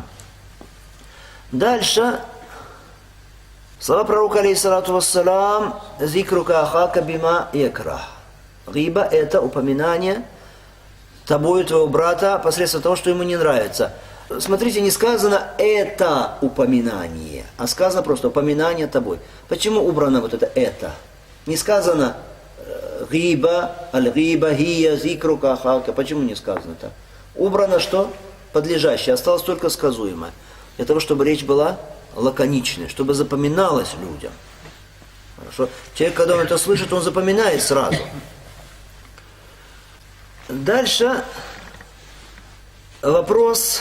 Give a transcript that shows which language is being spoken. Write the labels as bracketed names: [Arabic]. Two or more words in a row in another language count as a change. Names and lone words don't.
[Russian] Дальше. Слова пророка [Arabic] عليه الصلاة والسلام, «ذكرك أخاك بما يكره». [Russian] Гиба – это упоминание тобою твоего брата посредством того, что ему не нравится. Смотрите, не сказано «это упоминание», а сказано просто «упоминание тобой». Почему убрано вот это? Не сказано «гиба», «аль-гиба», «гия», [Arabic] «ذكرك أخاك». [Russian] Почему не сказано так? Убрано что? Подлежащее, осталось только сказуемое. Для того, чтобы речь была лаконичной, чтобы запоминалось людям. Хорошо? Человек, когда он это слышит, он запоминает сразу. Дальше вопрос.